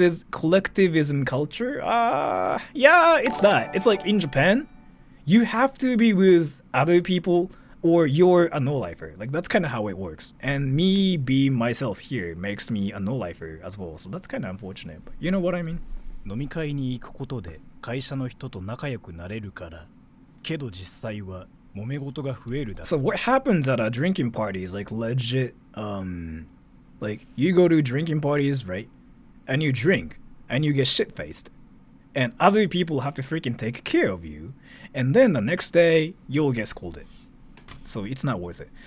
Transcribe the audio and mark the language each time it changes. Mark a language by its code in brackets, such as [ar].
[en] Collectivism culture? Yeah, it's that. It's like in Japan, you have to be with other people or you're a no-lifer. Like that's kind of how it works. And me being myself here makes me a no-lifer as well. So that's kind of unfortunate, but you know what I mean? [ja] 飲み会に行くことで会社の人と仲良くなれるから。けど実際は揉め事が増えるだ。 [en] So what happens at a drinking party is like legit, like you go to drinking parties, right? And you drink and you get shit-faced. And other people have to freaking take care of you. And then the next day, you'll get scolded. So it's not worth it.